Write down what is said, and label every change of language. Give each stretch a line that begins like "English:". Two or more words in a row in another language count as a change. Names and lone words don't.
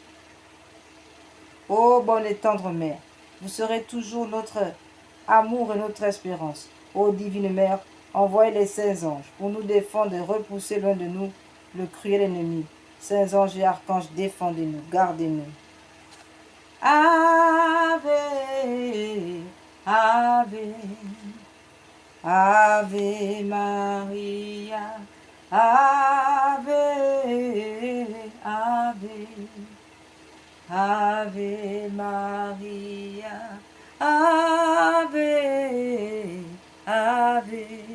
French: Ô bonne et tendre mère, vous serez toujours notre amour et notre espérance. Ô divine mère, envoyez les saints anges pour nous défendre et repousser loin de nous le cruel ennemi. Saints anges et archanges, défendez-nous, gardez-nous.
Latin: Ave, Ave, Ave Maria, Ave, Ave, Ave Maria, Ave, Ave,